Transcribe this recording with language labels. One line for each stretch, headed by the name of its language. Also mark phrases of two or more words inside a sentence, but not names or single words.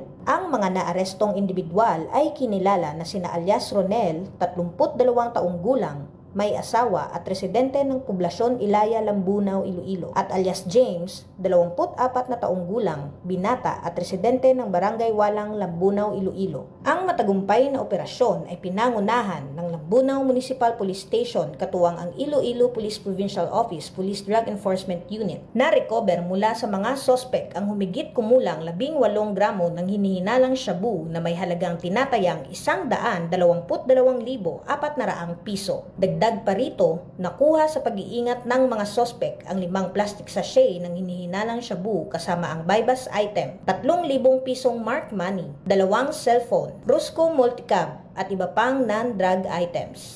Filipino: Ang mga naarestong individual ay kinilala na sina alias Ronel, 32 taong gulang, may asawa at residente ng poblasyon Ilaya, Lambunaw, Iloilo, at alias James, 24 na taong gulang, binata at residente ng Barangay Walang, Lambunaw, Iloilo. Ang matagumpay na operasyon ay pinangunahan ng Lambunaw Municipal Police Station katuwang ang Iloilo Police Provincial Office Police Drug Enforcement Unit. Na-recover mula sa mga sospek ang humigit kumulang 18 gramo ng hinihinalang shabu na may halagang tinatayang 122,400 piso. Dagdag pa rito, nakuha sa pag-iingat ng mga sospek ang 5
English: plastic sachet
Filipino: ng hinihinalang shabu kasama ang
English: bypass item,
Filipino: 3,000 pisong
English: mark money,
Filipino: 2 cellphone, Rusco multicab at iba pang
English: non-drug items.